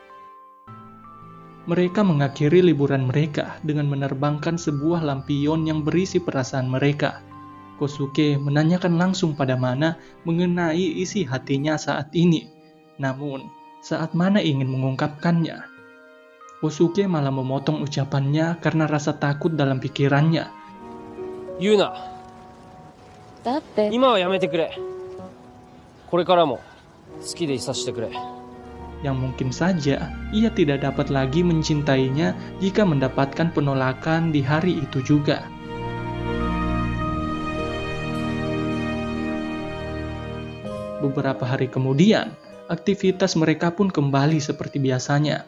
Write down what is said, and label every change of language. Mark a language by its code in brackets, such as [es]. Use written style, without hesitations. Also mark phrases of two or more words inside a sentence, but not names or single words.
[id] Mereka mengakhiri liburan mereka dengan menerbangkan sebuah lampion yang berisi perasaan mereka. Kosuke menanyakan langsung pada Mana mengenai isi hatinya saat ini. Namun, saat Mana ingin mengungkapkannya, Kosuke malah memotong ucapannya karena rasa takut dalam pikirannya. [ja] 言うな。だって。今はやめてくれ。これからも好きでいさせてくれ。 [id] Yang mungkin saja ia tidak dapat lagi mencintainya jika mendapatkan penolakan di hari itu juga. Beberapa hari kemudian, aktivitas mereka pun kembali seperti biasanya.